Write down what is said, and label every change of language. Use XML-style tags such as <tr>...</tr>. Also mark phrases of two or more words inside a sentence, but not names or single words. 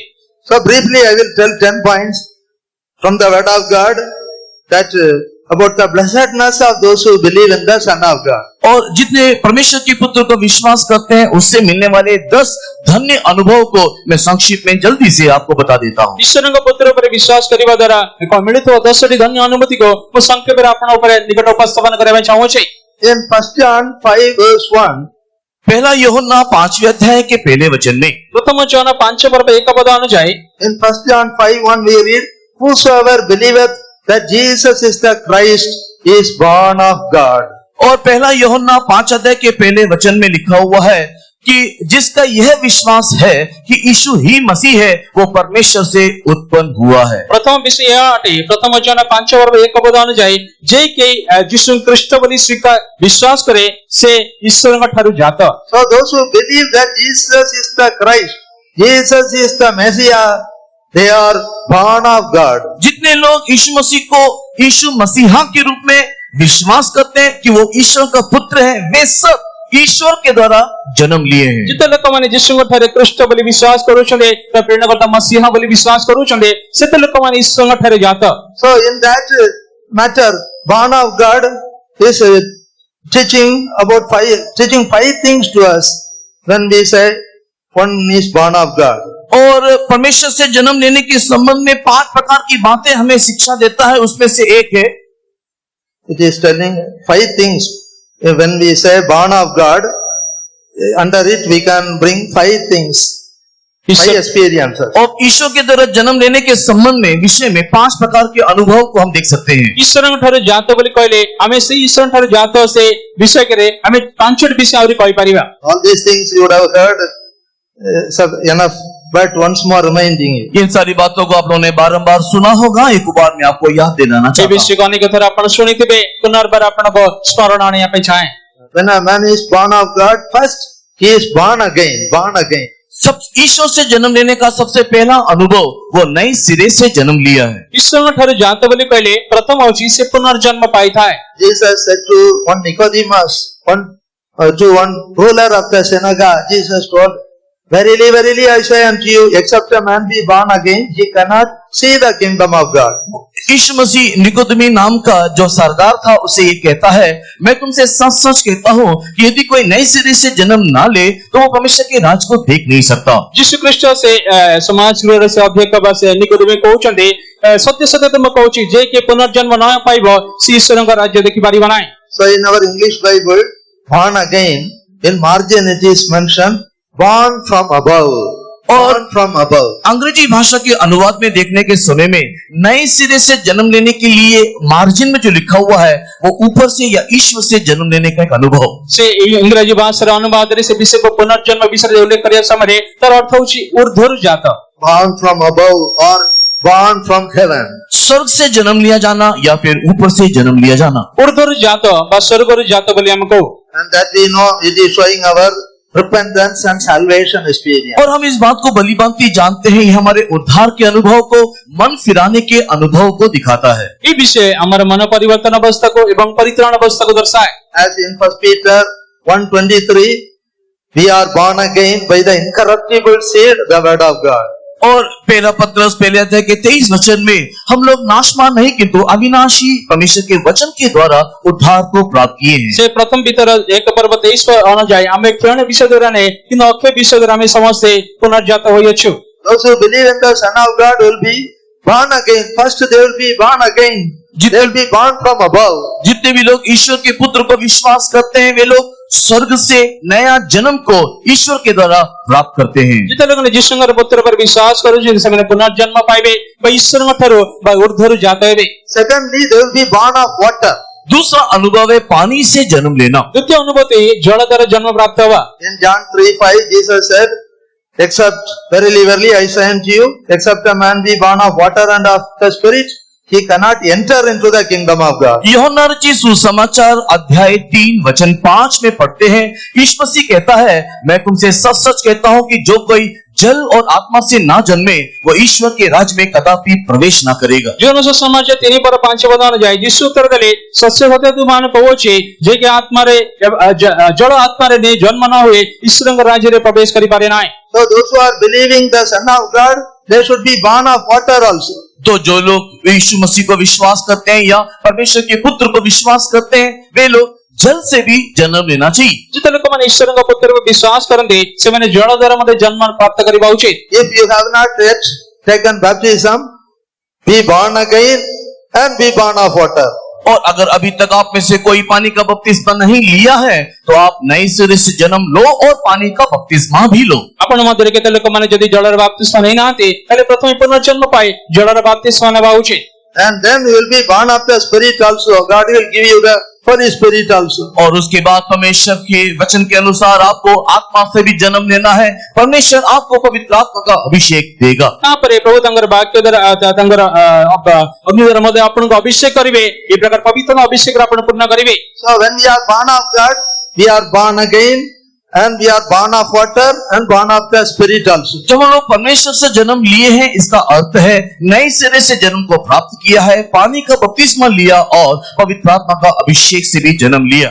<en>So briefly I will tell 10 points from the word of God that about the blessedness of those who believe in the Son of God.</en> <hi>और जितने परमेश्वर के पुत्र को विश्वास करते हैं उससे मिलने वाले 10 धन्य अनुभव को मैं संक्षिप्त में जल्दी से आपको बता देता हूँ।</hi> <or>ଈଶ୍ୱରଙ୍କ ପୁତ୍ର ଉପରେ ବିଶ୍ୱାସ କରିବା ଦ୍ୱାରା ମିଳୁଥିବା 10ଟି ଧନ୍ୟ ଅନୁଭୂତିକୁ ମୁଁ ସଂକ୍ଷେପରେ ଆପଣଙ୍କ ଉପରେ ନିକଟ ଉପସ୍ଥାପନ କରିବା ପାଇଁ ଚାହୁଁଛି।</or> <en>In 1 John 5 verse 1,</en> <hi>पहला यूहन्ना 5वें अध्याय के पहले वचन में</hi> <or>ପ୍ରଥମ ଯୋହନ 5 ପର୍ବ 1 ପଦ ଅନୁଯାୟୀ</or> <en>in 1 John 5:1 we read, whosoever believeth that Jesus is the Christ is born of God.</en> <hi>और पहला यूहन्ना 5 अध्याय के पहले वचन में लिखा हुआ है कि जिसका यह विश्वास है कि यीशु ही मसीह है वो परमेश्वर से उत्पन्न हुआ है। प्रथम विषय</hi> <or>ଏହା ଅଟେ ପ୍ରଥମ ଜନ 5 ବର୍ଗ 1 ପଦ ଅନୁଯାୟୀ ଯେ କେହି ଯୀଶୁ ଖ୍ରୀଷ୍ଟ ବୋଲି ବିଶ୍ୱାସ କରେ ସେ ଈଶ୍ୱରଙ୍କ ଠାରୁ ଜାତ।</or> <en>So those who believe that Jesus is the Christ, Jesus is the Messiah, they are born of God.</en> <hi>जितने लोग यीशु मसीह को यीशु मसीहा के रूप में विश्वास करते हैं कि वो ईश्वर का पुत्र है, वे सब ईश्वर के द्वारा जन्म लिए हैं।</hi> <or>ଯେତେ ଲୋକମାନେ ଯୀଶୁଙ୍କ ଠାରେ ଖ୍ରୀଷ୍ଟ ବୋଲି ବିଶ୍ୱାସ କରୁଛନ୍ତି ବା ପ୍ରେରଣକର୍ତ୍ତା ମସିହା ବୋଲି ବିଶ୍ୱାସ କରୁଛନ୍ତି ସେତେ ଲୋକମାନେ ଈଶ୍ୱରଙ୍କ ଠାରେ ଜାତ।</or> <en>So in that matter, born of God is teaching five things to us when we say one is born of God.</en> <hi>और परमेश्वर से जन्म लेने के संबंध में 5 प्रकार की बातें हमें शिक्षा देता है। उसमें से एक है,</hi> <en>It is telling 5 things. When we say born of God, under it we can bring 5 things, 5 experiences.</en> <hi>और ईश्वर के द्वारा जन्म लेने के संबंध में विषय में 5 प्रकार के अनुभव को हम देख सकते हैं।</hi> <or>ଈଶ୍ୱରଙ୍କ ଠାରୁ ଜାତ ବୋଲି କହିଲେ ଆମେ ସେଇ ଈଶ୍ୱରଙ୍କ ଠାରୁ ଜାତ ସେ ବିଷୟରେ ଆମେ 5ଟି ବିଷୟ ଆହୁରି କହିପାରିବା।</or> <en>All these things you would have heard enough, but once more reminding you.</en> <hi>इन सारी बातों को आप लोगों ने बारंबार सुना होगा, एक बार मैं आपको याद दिलाना</hi> <or>ଏ</or> <hi>चाहता हूं।</hi> <or>ବିଷୟକୁ ଅନେକ ଥର ଆପଣ ଶୁଣିଥିବେ, ପୁନର୍ବାର ଆପଣଙ୍କ ସ୍ମରଣ ଆଣିବା ପାଇଁ ଚାହେଁ।</or> <en>When a man is born of God, first he is born again, born again.</en> <hi>सब ईश्वर से जन्म लेने का सबसे पहला अनुभव वो नए सिरे से जन्म लिया है।</hi> <or>ଈଶ୍ୱରଙ୍କ ଠାରୁ ଜାତ ବୋଲି କହିଲେ ପ୍ରଥମ ହେଉଛି ସେ ପୁନର୍ଜନ୍ମ ପାଇଥାଏ।</or> <en>Jesus said to one Nicodemus, to one ruler of the synagogue, Jesus told, Verily, verily, I say unto you, except a man be born again, he cannot see the kingdom of God.</en> <hi>यीशु मसीह निकोदेमी नाम का जो सरदार था उसे ये कहता है, मैं तुमसे सच सच कहता हूँ कि यदि कोई नए सिरे से जन्म ना ले तो वो परमेश्वर के राज को देख नहीं सकता।</hi> <or>ଯୀଶୁ ଖ୍ରୀଷ୍ଟ ସେ ସମାଜ ଗୃହର ସେ ଅଧ୍ୟକ୍ଷ ବା ସେ ନିକୋଦେମୀ କହୁଛନ୍ତି ସତ୍ୟ ସତ୍ୟ ମୁଁ କହୁଛି ଯେ କିଏ ପୁନର୍ଜନ୍ମ ନ ପାଇବ ସେ ଈଶ୍ୱରଙ୍କ ରାଜ୍ୟ ଦେଖିପାରିବ ନାହିଁ।</or> <en>So in our English Bible, born again, in margin it is mentioned, born from above, born from above.</en> <hi>अंग्रेजी भाषा के अनुवाद में देखने के समय में नए सिरे से जन्म लेने के लिए मार्जिन में जो लिखा हुआ है वो ऊपर से या ईश्वर से जन्म लेने का एक अनुभव।</hi> <or>ସେ ଇଂରାଜୀ ଭାଷାର ଅନୁବାଦରେ ସେ ବିଷୟକୁ ପୁନର୍ଜନ୍ମ ବିଷୟରେ ଉଲ୍ଲେଖ କରିବା ସମୟରେ ତାର ଅର୍ଥ ହେଉଛି ଊର୍ଦ୍ଧ୍ୱରୁ ଜାତ।</or> <en>Born from above or born from heaven.</en> <hi>स्वर्ग से जन्म लिया जाना या फिर ऊपर से जन्म लिया जाना।</hi> <or>ଊର୍ଦ୍ଧ୍ୱରୁ ଜାତ ବା ସ୍ୱର୍ଗରୁ ଜାତ ବୋଲି ଆମେ କହୁ।</or> <en>And that we know it is showing our repentance and salvation experience.</en> <hi>और हम इस बात को भली भांति जानते हैं, ये हमारे उद्धार के अनुभव को, मन फिराने के अनुभव को दिखाता है।</hi> <or>ଏ ବିଷୟ ଆମର ମନ ପରିବର୍ତ୍ତନ ଅବସ୍ଥାକୁ ଏବଂ ପରିତ୍ରାଣ ଅବସ୍ଥାକୁ ଦର୍ଶାଏ।</or> <en>As in 1 Peter 1:23, we are born again by the incorruptible seed, the word of God.</en> <hi>और पहला पत्रस पहले अध्याय के 23 वचन में हम लोग नाशमान नहीं किंतु अविनाशी परमेश्वर के वचन के द्वारा उद्धार को प्राप्त किए हैं।</hi> <or>ସେ ପ୍ରଥମ ପିତର 1 ପର୍ବ 23 ଅନୁଯାୟୀ ଆମେ କ୍ଷଣ ବିଷୟ ଦ୍ୱାରା ନାହିଁ କିନ୍ତୁ ଅକ୍ଷୟ ବିଷୟ ଦ୍ୱାରା ଆମେ ସମସ୍ତେ ପୁନର୍ଜାତ ହୋଇଅଛୁ।</or> <en>Those who believe in the Son of God will be born again. First they will be born again. They will be born from above.</en> <hi>जितने भी लोग ईश्वर के पुत्र को विश्वास करते हैं वे लोग स्वर्ग से नया जन्म को ईश्वर के द्वारा प्राप्त करते हैं।</hi> <or>ଯେତେ ଲୋକମାନେ ଯୀଶୁଙ୍କର ପୁତ୍ର ଉପରେ ବିଶ୍ୱାସ କରୁଛନ୍ତି ସେମାନେ ପୁନର୍ଜନ୍ମ ପାଇବେ ବା ଈଶ୍ୱରଙ୍କ ଠାରୁ ବା ଊର୍ଦ୍ଧ୍ୱରୁ ଜାତ ହେବେ।</or> <en>Secondly, they will be born of water.</en> <hi>दूसरा अनुभव है पानी से जन्म लेना।</hi> <or>ଦ୍ୱିତୀୟ ଅନୁଭୂତି ଜଳ ଦ୍ୱାରା ଜନ୍ମ ପ୍ରାପ୍ତ ହେବା।</or> <en>In John 3:5, Jesus said, except, verily, verily, I say unto you, except a man be born of water and of the Spirit, he cannot enter into the kingdom of God.</en> <hi>यूहन्ना रचित सुसमाचार अध्याय 3 वचन 5 में पढ़ते हैं, यीशु मसीह कहता है, मैं तुमसे सच सच कहता हूँ कि जो कोई जल और आत्मा से ना जन्मे वो ईश्वर के राज्य में कदापि प्रवेश ना करेगा।</hi> <or>ଯୋଉନ ସମାଜ 3 ପର 5 ପଦ ଅନୁଯାୟୀ ଯୀଶୁ ଉତ୍ତର ଦେଲେ ସତ୍ୟ ସତ୍ୟ ତୁମମାନଙ୍କୁ କହୁଛି ଯେ କି ଆତ୍ମାରେ ଜଳ ଆତ୍ମାରେ ନେଇ ଜନ୍ମ ନ ହୁଏ ଈଶ୍ୱରଙ୍କ ରାଜ୍ୟରେ ପ୍ରବେଶ କରିପାରେ ନାହିଁ।</or> <en>So those who are believing the Son of God, they should be born of water also.</en> <hi>तो जो लोग यीशु मसीह को विश्वास करते हैं या परमेश्वर के पुत्र को विश्वास करते हैं वे लोग जल से भी जन्म लेना चाहिए।</hi> <or>ଯେତେ ଲୋକମାନେ ଈଶ୍ୱରଙ୍କ ପୁତ୍ରକୁ ବିଶ୍ୱାସ କରନ୍ତି ସେମାନେ ଜଳ ଦ୍ୱାରା ମଧ୍ୟ ଜନ୍ମ ପ୍ରାପ୍ତ କରିବା ଉଚିତ।</or> <en>If you have not yet taken baptism, be born again and be born of water.</en> <hi>और अगर अभी तक आप में से कोई पानी का बपतिस्मा नहीं लिया है तो आप नए सिरे से जन्म लो और पानी का बपतिस्मा भी लो।</hi> <or>ଆପଣ ମଧ୍ୟରେ କେତେ ଲୋକମାନେ ଯଦି ଜଳର ବାପ୍ତିସ୍ମା ନେଇନାହାନ୍ତି ତାହେଲେ ପ୍ରଥମେ ପୁନର୍ଜନ୍ମ ପାଇ ଜଳର ବାପ୍ତିସ୍ମା ନେବା ଉଚିତ।</or> <en>And then you will be born of the Spirit also. God will give you the Holy Spirit also.</en> <hi>और उसके बाद परमेश्वर के वचन के अनुसार आपको आत्मा से भी जन्म लेना है। परमेश्वर आपको पवित्र आत्मा का अभिषेक देगा।</hi> <or>ତାପରେ ପ୍ରଭୁ ତାଙ୍କର ବାକ୍ୟ ଦ୍ୱାରା ତାଙ୍କର ଅଗ୍ନି ଦ୍ୱାରା ମଧ୍ୟ ଆପଣଙ୍କୁ ଅଭିଷେକ କରିବେ। ଏ ପ୍ରକାର ପବିତ୍ର ଅଭିଷେକରେ ଆପଣ ପୂର୍ଣ୍ଣ କରିବେ।</or> <en>So when we are born of God, we are born again, and we are born of water and born of the Spirit also.</en> <hi>जब हम लोग परमेश्वर से जन्म लिए हैं इसका अर्थ है नए सिरे से जन्म को प्राप्त किया है, पानी का बपतिस्मा लिया और पवित्र आत्मा का अभिषेक से भी जन्म लिया।</hi>